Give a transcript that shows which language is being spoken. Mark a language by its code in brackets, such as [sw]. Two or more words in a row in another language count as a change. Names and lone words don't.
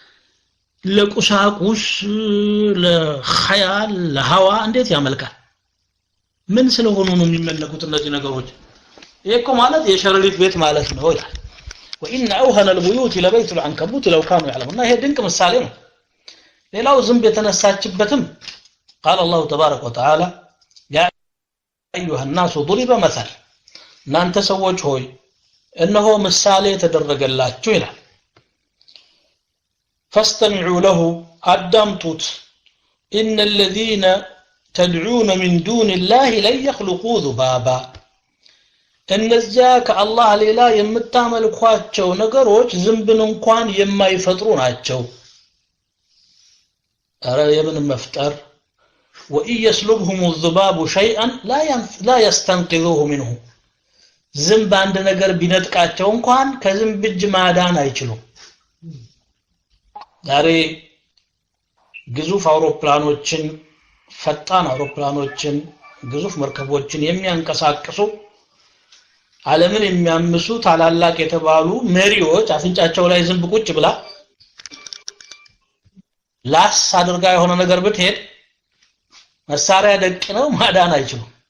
[am] ለቁሳቁስ ለኸያል ለሃዋ እንዴት ያመልካል ምን ስለሆኑ ነው የሚመለኩት እነዚህ ነገሮች ይሄኮ ማለት የሸረሪት ቤት ማለት ነው ይላል [ar] وان اوهن البيوت لبيت العنكبوت لو كانوا يعلمون [am] ይሄ ድንቅ ምሳሌ ነው ሌላው ዝንብ የተነሳችበትም [ar] قال الله تبارك وتعالى يا ايها الناس ضرب مثل [am] እናንተ ሰዎች ሆይ እነሆ ምሳሌ ተደረገላችሁ ይላል [ar] فاستمعوا له أدمتت إن الذين تدعون من دون الله لن يخلقوا ذبابا [am] እነዚያ ከአላህ ሌላ የምታመልኳቸው ነገሮች ዝንብን እንኳን የማይፈጥሩ ናቸው አረ የምን መፍጠር [ar] وإن يسلبهم الذباب شيئا لا يستنقذوه منه [am] ዝንብ አንድ ነገር ቢነጥቃቸው እንኳን ከዝንብ እጅ ማዳን አይችሉም ዛሬ ግዙፍ አውሮፕላኖችን ፈጣን አውሮፕላኖችን ግዙፍ መርከቦችን የሚያንቀሳቅሱ ዓለምን የሚያምሱ ታላላቅ የተባሉ መሪዎች አፍንጫቸው ላይ ዝንብ ቁጭ ብላ ላስ አድርጋ የሆነ ነገር ብትሄድ መሳሪያ ደቅነው ማዳን አይችሉም